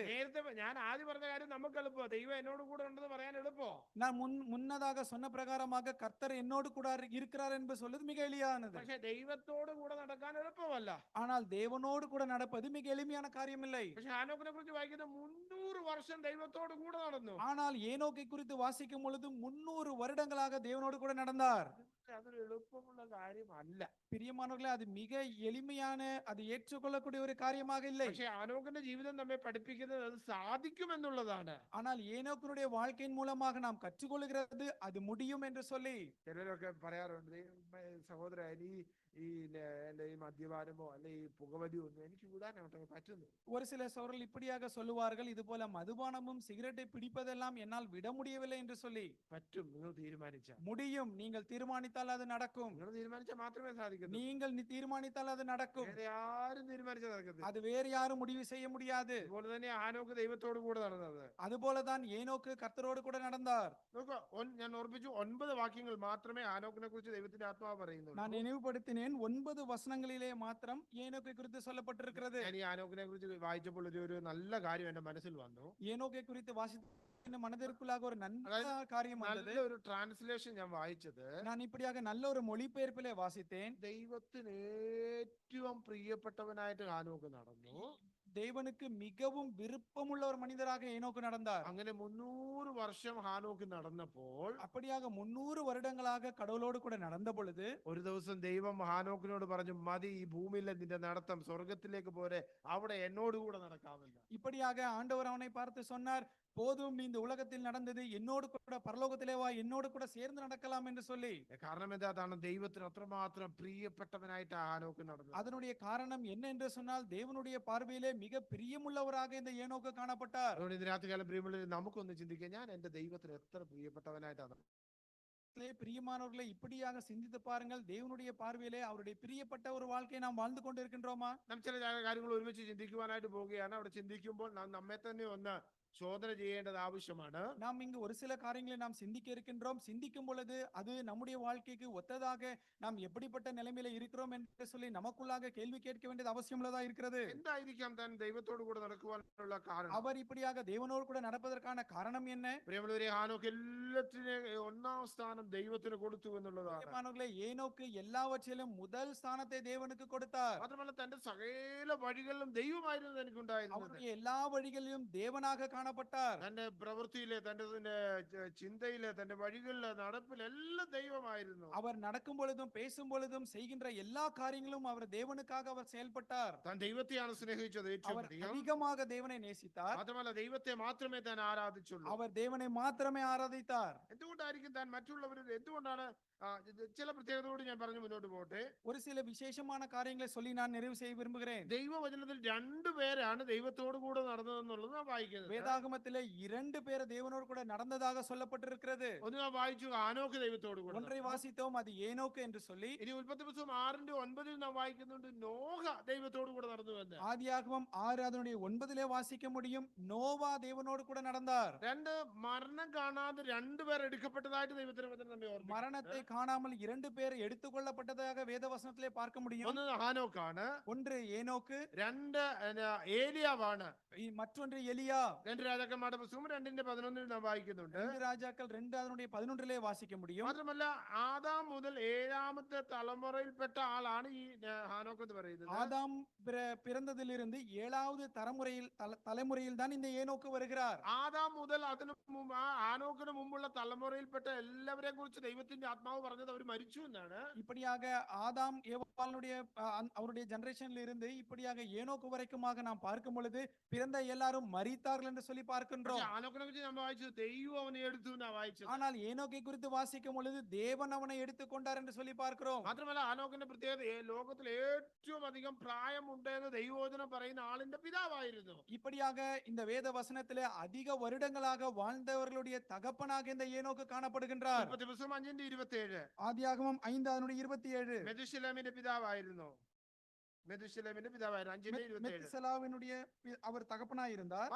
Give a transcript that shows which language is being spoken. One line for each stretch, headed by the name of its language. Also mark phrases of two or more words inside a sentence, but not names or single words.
Malayalam: നേരത്തെ ഞാൻ ആദ്യം പറഞ്ഞ കാര്യം നമുക്ക് എളുപ്പമോ? ദൈവം എന്നോട് കൂടെ ഉണ്ടെന്ന് പറയാൻ എളുപ്പമോ?
Tamil: நான் முன்னதாக சொன்ன பிரகாரமாக கர்த்தர் என்னோடு கூட இருக்கிறார் என்று சொல்வது மிக எளிதானது.
Malayalam: പക്ഷെ ദൈവത്തോട് കൂടെ നടക്കാൻ എളുപ്പമല്ല.
Tamil: ஆனால் தேவனோடு கூட நடப்பது மிக எளிமையான காரியமில்லை.
Malayalam: പക്ഷെ ഹാനോക്കിനെ കുറിച്ച് വായിക്കുന്നത് 300 വർഷം ദൈവത്തോട് കൂടെ നടന്നു.
Tamil: ஆனால் ஏனோக்கை குறித்து வாசிக்கும் பொழுது 300 வருடங்களாக தேவனோடு கூட நடந்தார்.
Malayalam: അതൊരു എളുപ്പമുള്ള കാര്യമല്ല.
Tamil: பிரியமானவர்களே, அது மிக எளிமையான, அது ஏற்றுக்கொள்ளக்கூடிய ஒரு காரியமாக இல்லை.
Malayalam: പക്ഷെ ഹാനോക്കിന്റെ ജീവിതം നമ്മെ പഠിപ്പിക്കുന്നത് അത് സാധിക്കുമെന്നുള്ളതാണ്.
Tamil: ஆனால் ஏனோக்கினுடைய வாழ்க்கையின் மூலமாக நாம் கற்றுக்கொள்கிறது அது முடியும் என்று சொல்லி.
Malayalam: ചിലരൊക്കെ പറയാറുണ്ട്, സഹോദര എന്റെ ഈ മദ്യപാനമോ അല്ലെ ഈ പുകവലിയോ ഒന്നും എനിക്ക് വിടാനായിട്ട് പറ്റുന്നു.
Tamil: ஒரு சில சோழர்கள் இப்படியாக சொல்லுவார்கள், இது போல மதுபானமும் சிகரெட்டை பிடிப்பதெல்லாம் என்னால் விட முடியவில்லை என்று சொல்லி.
Malayalam: പറ്റും, നിങ്ങൾ തീരുമാനിച്ചാൽ
Tamil: முடியும், நீங்கள் தீர்மானித்தால் அது நடக்கும்.
Malayalam: നിങ്ങൾ തീരുമാനിച്ചാൽ മാത്രമേ സാധിക്കൂ.
Tamil: நீங்கள் தீர்மானித்தால் அது நடக்கும்.
Malayalam: വേറെ ആരും തീരുമാനിച്ചാൽ നടക്കത്തില്ല.
Tamil: அது வேறு யாரும் முடிவு செய்ய முடியாது.
Malayalam: അതുപോലെ തന്നെ ഹാനോക്ക് ദൈവത്തോട് കൂടെ നടന്നത്.
Tamil: அதுபோலதான் ஏனோக்கு கர்த்தரோடு கூட நடந்தார்.
Malayalam: നോക്കുക, ഞാൻ ഓർപ്പിച്ചു 9 വാക്യങ്ങൾ മാത്രമേ ഹാനോക്കിനെ കുറിച്ച് ദൈവത്തിന്റെ ആത്മാവ് പറയുന്നുള്ളൂ.
Tamil: நான் நினைவுபடுத்தினேன் 9 வசனங்களிலே மாத்திரம் ஏனோக்கை குறித்து சொல்லப்பட்டிருக்கிறது.
Malayalam: ഞാൻ ഈ ഹാനോക്കിനെ കുറിച്ച് വായിച്ചപ്പോൾ ഒരു നല്ല കാര്യം എന്റെ മനസ്സിൽ വന്നു.
Tamil: ஏனோக்கை குறித்து வாசித்த மனதிற்குள்ளாக ஒரு நல்ல காரியம் வந்தது.
Malayalam: നല്ല ഒരു ട്രാൻസ്ലേഷൻ ഞാൻ വായിച്ചത്.
Tamil: நான் இப்படியாக நல்ல ஒரு மொழிபெயர்ப்பிலே வாசித்தேன்.
Malayalam: ദൈവത്തിന് ഏറ്റവും പ്രിയപ്പെട്ടവനായിട്ട് ഹാനോക്ക് നടന്നു.
Tamil: தேவனுக்கு மிகவும் விருப்பமுள்ள ஒரு மனிதராக ஏனோக்கு நடந்தார்.
Malayalam: അങ്ങനെ 300 വർഷം ഹാനോക്ക് നടന്നപ്പോൾ,
Tamil: அப்படியாக 300 வருடங்களாக கடவுளோடு கூட நடந்த பொழுது,
Malayalam: ഒരു ദിവസം ദൈവം ഹാനോക്കിനോട് പറഞ്ഞു, മതി, ഈ ഭൂമിയിലെ നിന്റെ നടത്തം, സ്വർഗത്തിലേക്ക് പോരെ, അവിടെ എന്നോട് കൂടെ നടക്കാമല്ലോ.
Tamil: இப்படியாக ஆண்டவர் அவனை பார்த்து சொன்னார், போதும், நீ இந்த உலகத்தில் நடந்தது, என்னோடு கூட பரலோகத்திலே வா, என்னோடு கூட சேர்ந்து நடக்கலாம் என்று சொல்லி.
Malayalam: കാരണം എന്താണ്? ദൈവത്തിന് അത്രമാത്രം പ്രിയപ്പെട്ടവനായിട്ട് ഹാനോക്ക് നടന്നു.
Tamil: அதனுடைய காரணம் என்ன என்று சொன்னால், தேவனுடைய பார்வையிலே மிக பிரியமுள்ளவராக இந்த ஏனோக்கு காணப்பட்டார்.
Malayalam: അതുകൊണ്ട് ഇന്ന് രാത്രികാലം പ്രിയമുള്ളവരെ, നമുക്കൊന്ന് ചിന്തിക്കാം, ഞാൻ എന്റെ ദൈവത്തിന് എത്ര പ്രിയപ്പെട്ടവനായിട്ടാണ്.
Tamil: பிரியமானவர்களை இப்படியாக சிந்தித்து பாருங்கள், தேவனுடைய பார்வையிலே அவருடைய பிரியப்பட்ட ஒரு வாழ்க்கையை நாம் வாழ்ந்து கொண்டிருக்கின்றோமா?
Malayalam: നാം ചില കാര്യങ്ങൾ ഒരുമിച്ച് ചിന്തിക്കുവാനായിട്ട് പോവുകയാണ്. അവിടെ ചിന്തിക്കുമ്പോൾ നാം നമ്മെ തന്നെ ഒന്ന് ശോധന ചെയ്യേണ്ടത് ആവശ്യമാണ്.
Tamil: நாம் இங்கு ஒரு சில காரியங்களை நாம் சிந்திக்க இருக்கின்றோம். சிந்திக்கும் பொழுது அது நம்முடைய வாழ்க்கைக்கு ஒத்ததாக நாம் எப்படிப்பட்ட நிலைமையில இருக்கிறோம் என்று சொல்லி நமக்குள்ளாக கேள்வி கேட்க வேண்டியது அவசியமுள்ளதா இருக்கிறது.
Malayalam: എന്തായിരിക്കാം താൻ ദൈവത്തോട് കൂടെ നടക്കുവാനുള്ള കാരണം?
Tamil: அவர் இப்படியாக தேவனோடு கூட நடப்பதற்கான காரணம் என்ன?
Malayalam: പ്രിയമുള്ളവരെ, ഹാനോക്ക് എല്ലാത്തിനും ഒന്നാം സ്ഥാനം ദൈവത്തിന് കൊടുത്തു എന്നുള്ളതാണ്.
Tamil: பிரியமானவர்களே, ஏனோக்கு எல்லாவற்றிலும் முதல் ஸ்தானத்தை தேவனுக்கு கொடுத்தார்.
Malayalam: മാത്രമല്ല, തന്റെ സകല വഴികളിലും ദൈവമായിരുന്നു എനിക്കുണ്ടായിരുന്നത്.
Tamil: அவருடைய எல்லா வழிகளிலும் தேவனாக காணப்பட்டார்.
Malayalam: തന്റെ പ്രവൃത്തിയിലെ, തന്റെ ചിന്തയിലെ, തന്റെ വഴികളിലെ, നടപ്പിൽ എല്ലാം ദൈവമായിരുന്നു.
Tamil: அவர் நடக்கும் பொழுதும் பேசும் பொழுதும் செய்கின்ற எல்லா காரியங்களும் அவர் தேவனுக்காக அவர் செயல்பட்டார்.
Malayalam: താൻ ദൈവത്തെയാണ് സ്നേഹിച്ചത് ഏറ്റവും
Tamil: அவர்
Malayalam: അധികം.
Tamil: அதிகமாக தேவனை நேசித்தார்.
Malayalam: മാത്രമല്ല, ദൈവത്തെ മാത്രമേ താൻ ആരാധിച്ചുള്ളൂ.
Tamil: அவர் தேவனை மாத்திரமே ஆராதித்தார்.
Malayalam: എന്തുകൊണ്ടായിരിക്കും താൻ മറ്റുള്ളവരിൽ, എന്തുകൊണ്ടാണ് ചില പ്രത്യേകതയോട് ഞാൻ പറഞ്ഞു മുന്നോട്ട് പോട്ടെ.
Tamil: ஒரு சில விசேஷமான காரியங்களை சொல்லி நான் நிறைவு செய்ய விரும்புகிறேன்.
Malayalam: ദൈവവചനത്തിൽ രണ്ടുപേരാണ് ദൈവത്തോടു കൂടെ നടന്നതെന്നുള്ളത് നാം വായിക്കുന്നത്.
Tamil: வேதாகமத்திலே 2 பேர் தேவனோடு கூட நடந்ததாக சொல்லப்பட்டிருக்கிறது.
Malayalam: ഒന്ന് നാം വായിച്ചു ആനോക്ക് ദൈവത്തോടു കൂടെ
Tamil: ஒன்றை
Malayalam: നടന്നു.
Tamil: வாசித்தோம், அது ஏனோக்கு என்று சொல்லி.
Malayalam: ഇനി ഉൽപ്പത്തി പുസ്തകം 6:9 നാം വായിക്കുന്നുണ്ട് നോഹ ദൈവത്തോടു കൂടെ നടന്നു എന്ന്.
Tamil: ஆதியாகமம் 6 அதனுடைய 9 வாசிக்க முடியும். நோவா தேவனோடு கூட நடந்தார்.
Malayalam: രണ്ട് മരണം കാണാതെ രണ്ടുപേർ എടുക്കപ്പെട്ടതായിട്ട് ദൈവത്തിന്റെ വചനം നമ്മെ ഓർമ്മിപ്പിക്കുന്നു.
Tamil: மரணத்தை காணாமல் 2 பேர் எடுத்துக்கொள்ளப்பட்டதாக வேதவசனத்திலே பார்க்க முடியும்.
Malayalam: ഒന്ന് ഹാനോക്കാണ്,
Tamil: ஒன்று ஏனோக்கு,
Malayalam: രണ്ട് ഏലിയാവാണ്.
Tamil: மற்றொன்று எலியா.
Malayalam: രണ്ട് രാജാക്കന്മാരുടെ പുസ്തകം 2:11 നാം വായിക്കുന്നുണ്ട്.
Tamil: 2 ராஜாக்கள் 2 அதனுடைய 11 வாசிக்க முடியும்.
Malayalam: മാത്രമല്ല ആദാം മുതൽ 7ാമത്തെ തലമുറയിൽപ്പെട്ട ആളാണ് ഈ ഹാനോക്ക് എന്ന് പറയുന്നത്.
Tamil: ஆதாம் பிறந்ததிலிருந்து 7வது தலைமுறையில் தான் இந்த ஏனோக்கு வருகிறார்.
Malayalam: ആദാം മുതൽ അതിനു മുമ്പ് ഹാനോക്കിന് മുമ്പുള്ള തലമുറയിൽപ്പെട്ട എല്ലാവരെയും കുറിച്ച് ദൈവത്തിന്റെ ആത്മാവ് പറഞ്ഞത് അവർ മരിച്ചു എന്നാണ്.
Tamil: இப்படியாக ஆதாம் ஏவாளுடைய அவருடைய ஜெனரேஷன்ல இருந்து இப்படியாக ஏனோக்கு வரைக்குமாக நாம் பார்க்கும் பொழுது பிறந்த எல்லாரும் மரித்தார்கள் என்று சொல்லி பார்க்கின்றோம்.
Malayalam: ഹാനോക്കിനെ കുറിച്ച് നമ്മൾ വായിച്ചത് ദൈവം അവനെ എടുത്തു എന്നാ വായിച്ചത്.
Tamil: ஆனால் ஏனோக்கை குறித்து வாசிக்கும் பொழுது தேவன் அவனை எடுத்துக்கொண்டார் என்று சொல்லி பார்க்கிறோம்.
Malayalam: മാത്രമല്ല ഹാനോക്കിന്റെ പ്രത്യേകത ലോകത്തിൽ ഏറ്റവും അധികം പ്രായമുണ്ടെന്ന് ദൈവവചനം പറയുന്ന ആളിന്റെ പിതാവായിരുന്നു.
Tamil: இப்படியாக இந்த வேத வசனத்திலே அதிக வருடங்களாக வாழ்ந்தவர்களுடைய தகப்பனாக இந்த ஏனோக்கு காணப்படுகின்றார்.
Malayalam: ഉൽപ്പത്തി പുസ്തകം 5:27
Tamil: ஆதியாகமம் 5 அதனுடைய 27
Malayalam: മെതുശലേമിന്റെ പിതാവായിരുന്നു. മെതുശലേമിന്റെ പിതാവായിരുന്നു. 5:27.
Tamil: மெத்துசலாவினுடைய அவர் தகப்பனாய் இருந்தார்.